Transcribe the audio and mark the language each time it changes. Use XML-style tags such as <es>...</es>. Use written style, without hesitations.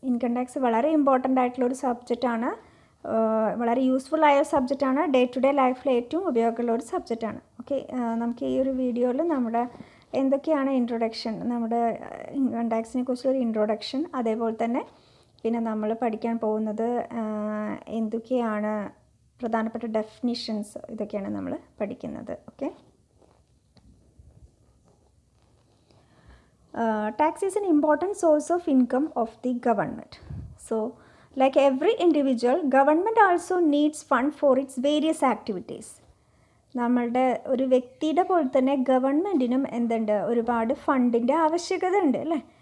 <ml>Income tax വളരെ important ആയിട്ടുള്ളൊരു സബ്ജക്റ്റാണ്, വളരെ യൂസ്ഫുൾ ആയ സബ്ജക്റ്റാണ്, ഡേ ടു ഡേ ലൈഫിൽ ഏറ്റവും ഉപയോഗമുള്ള ഒരു സബ്ജക്റ്റാണ്. ഓക്കെ, നമുക്ക് ഈ ഒരു വീഡിയോയിൽ നമ്മുടെ എന്തൊക്കെയാണ് ഇൻട്രൊഡക്ഷൻ, നമ്മുടെ ഇൻകം ടാക്സിനെ കുറിച്ചുള്ളൊരു ഇൻട്രൊഡക്ഷൻ, അതേപോലെ തന്നെ പിന്നെ നമ്മൾ പഠിക്കാൻ പോകുന്നത് എന്തൊക്കെയാണ് പ്രധാനപ്പെട്ട ഡെഫിനിഷൻസ്, ഇതൊക്കെയാണ് നമ്മൾ പഠിക്കുന്നത്.</ml> <en>Okay, tax is an important source of income of the government. So, like every individual, government also needs fund for its various activities.</en> <ml>നമ്മളുടെ ഒരു വ്യക്തിയുടെ പോലെ തന്നെ ഗവൺമെൻറ്റിനും എന്തുണ്ട്, ഒരുപാട് ഫണ്ടിൻ്റെ ആവശ്യകത ഉണ്ട് അല്ലേ.</ml>